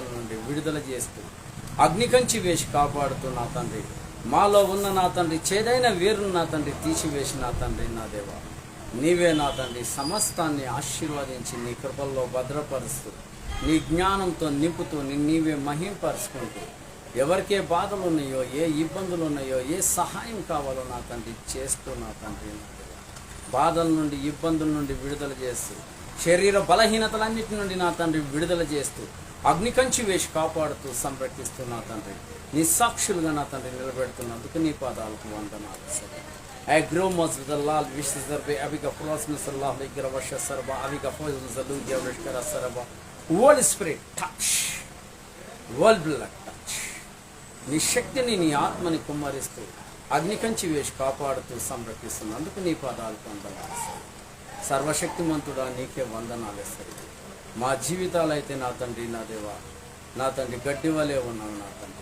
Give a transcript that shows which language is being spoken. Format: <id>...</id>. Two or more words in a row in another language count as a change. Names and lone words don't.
<te>నుండి విడుదల చేస్తూ అగ్నికంచి వేసి కాపాడుతూ నా తండ్రి మాలో ఉన్న నా తండ్రి చేదైన వేరును నా తండ్రి తీసివేసి నా తండ్రి నా దేవ నీవే నా తండ్రి సమస్తాన్ని ఆశీర్వదించి నీ కృపల్లో భద్రపరుస్తూ నీ జ్ఞానంతో నింపుతూ నీవే మహింపరుచుకుంటూ ఎవరికే బాధలు ఉన్నాయో, ఏ ఇబ్బందులు ఉన్నాయో, ఏ సహాయం కావాలో నా తండ్రి చేస్తూ నా తండ్రి బాధల నుండి, ఇబ్బందుల నుండి విడుదల చేస్తూ శరీర బలహీనతలన్నిటి నుండి నా తండ్రి విడుదల చేస్తూ అగ్నికంచి వేసి కాపాడుతూ సంరక్షిస్తూ నా తండ్రి నిస్సాక్షులుగా నా తండ్రి నిలబెడుతున్నందుకు నీ పాదాలకు వందనాలు. Agro Mosdalal Vishzarbe Abiga Frosmisallah Gravasha Sarba Abiga Fozaludia Vishkara Saraba.</te> <en>Holy Spirit touch, world blood touch.</en> <te>నీ శక్తిని నీ ఆత్మని కుమ్మరిస్తూ అగ్నికంచి వేసి కాపాడుతూ సంరక్షిస్తున్నందుకు నీ పాదాలకు వందనాలు. సర్వశక్తిమంతుడా నీకే వందనాలు. మా జీవితాలు అయితే నా తండ్రి నా దేవా నా తండ్రి గడ్డి వలె ఉన్నావు నా తండ్రి.</te>